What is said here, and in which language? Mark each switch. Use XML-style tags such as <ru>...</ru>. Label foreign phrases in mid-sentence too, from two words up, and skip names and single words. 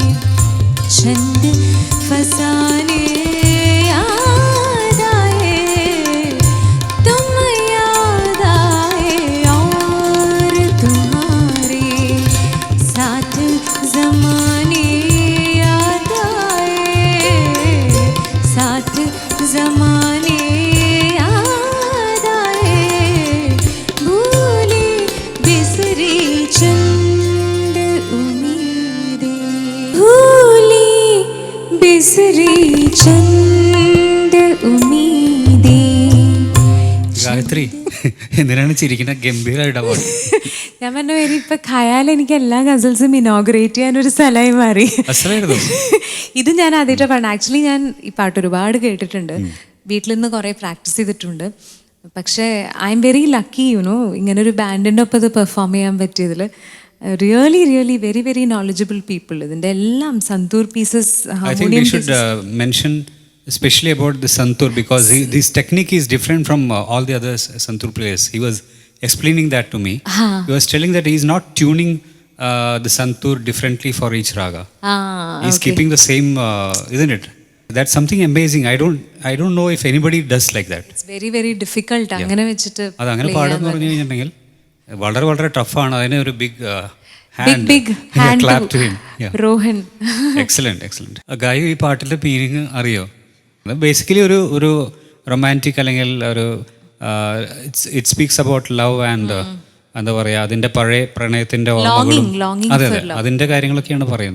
<hi>छंद फसाने याद आए तुम याद आए और तुम्हारे साथ जमाने याद आए साथ जमाने याद आए भूली बिसरी चंद उम्मीदें भूली बिसरी चंद उम्मीदें</hi> <ml>ഗായത്രി എന്തിനാണ് ചിരിക്കുന്ന? ഗംഭീരമായിട്ടാ പാട്ട്. ഞാൻ പറഞ്ഞ പേര് ഇപ്പൊ ഖയാൽ എനിക്ക് എല്ലാ ഗസൽസും ഇനോഗ്രേറ്റ് ചെയ്യാൻ ഒരു സ്ഥലമായി മാറി. അസലായിരുന്നു. ഇത് ഞാൻ ആദ്യമായിട്ട് പാടുന്നത്. ആക്ച്വലി ഞാൻ ഈ പാട്ട് ഒരുപാട് കേട്ടിട്ടുണ്ട്, വീട്ടിൽ നിന്ന് കുറേ പ്രാക്ടീസ് ചെയ്തിട്ടുണ്ട്. പക്ഷേ</ml> <en>I am very lucky</en> <ml>ഇങ്ങനെ ഒരു ബാൻഡിൻ്റെ ഒപ്പം ഇത് പെർഫോം ചെയ്യാൻ പറ്റിയതിൽ.</ml> <en>really really very very knowledgeable people.</en> <ml>ഇതിൻ്റെ എല്ലാം സന്തൂർ പീസസ്</ml> <en>I think we should mention especially about the santur because this technique is different from all the other santur players. He was explaining that to me. He was telling that he is not tuning the santur differently for each raga. He is keeping the same, isn't it? That's something amazing. I don't know if anybody does like that. It's very very difficult</en> <ml>അങ്ങനെ വെച്ചിട്ട് അത് അങ്ങനെ പാടുന്നു പറഞ്ഞു കഴിഞ്ഞിട്ടുണ്ടെങ്കിൽ വളരെ വളരെ ടഫാണ്. അതിന് ഒരു ബിഗ്</ml> <en>big hand clap to him.</en> <ml>റോഹൻ.</ml> <en>excellent excellent.</en> <ml>ഗായു, ഈ പാട്ടിന്റെ മീനിങ് അറിയോ? ബേസിക്കലി ഒരു റൊമാൻറ്റിക് അല്ലെങ്കിൽ ഒരു</ml> <en>it speaks about love and</en> <ml>എന്താ പറയുക, അതിൻ്റെ പഴയ പ്രണയത്തിൻ്റെ ഓർമ്മകളും അതെ അതെ അതിൻ്റെ കാര്യങ്ങളൊക്കെയാണ് പറയുന്നത്.</ml>